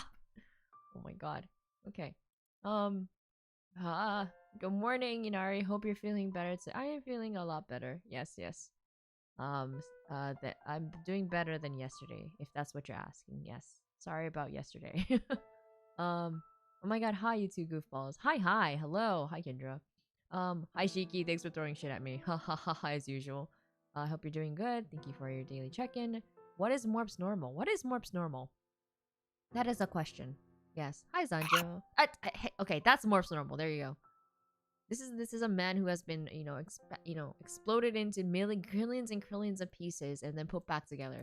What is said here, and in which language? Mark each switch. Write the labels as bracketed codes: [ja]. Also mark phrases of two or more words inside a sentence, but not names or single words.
[en] Oh my god. Okay. Um. Good morning, Inari. Hope you're feeling better. I am feeling a lot better. Yes, yes. That I'm doing better than yesterday, if that's what you're asking. Yes. Sorry about yesterday. Oh my god, hi you two goofballs. Hi, hello. Hi Kendra. Hi Shiki, thanks for throwing shit at me. Ha ha ha ha as usual. I hope you're doing good. Thank you for your daily check-in. What is Morp's normal? What is Morp's normal? That is a question. Yes. Hi Zanjo. Hey, okay, that's Morp's normal. There you go. This is a man who has been exploded into trillions and trillions of pieces and then put back together.